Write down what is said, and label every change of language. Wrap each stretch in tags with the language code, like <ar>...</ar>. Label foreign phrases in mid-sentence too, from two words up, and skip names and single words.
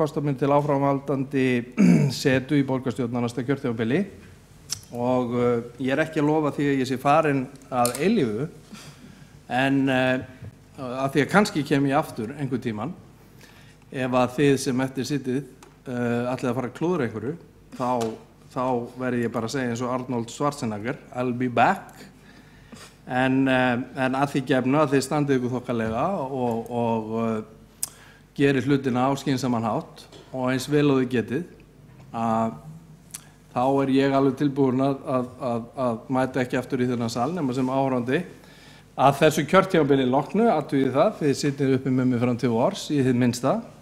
<is>á mér til áframhaldandi setu í borgarstjórn á næsta kjörtímabili og ég er ekki að lofa því að ég sé farin að eilífu, en að því að kannski kem ég aftur einhvern tíman, ef að þið sem eftir sittið ætlið að fara að klúðra einhverju, þá verði ég bara að segja eins og Arnold Schwarzenegger,</is> <en>I'll be back,</en> <is>en að því gefnu að þið standið ykkur þokkalega og gerir hlutina á skynsaman hátt og eins vel og þið getið, þá er ég alveg tilbúin að mæta ekki aftur í þennan sal nema sem áhorfandi að þessu kjörtímabili loknu, athugið það, þið sittið uppi með mig fram til vors í þið minnsta.</is>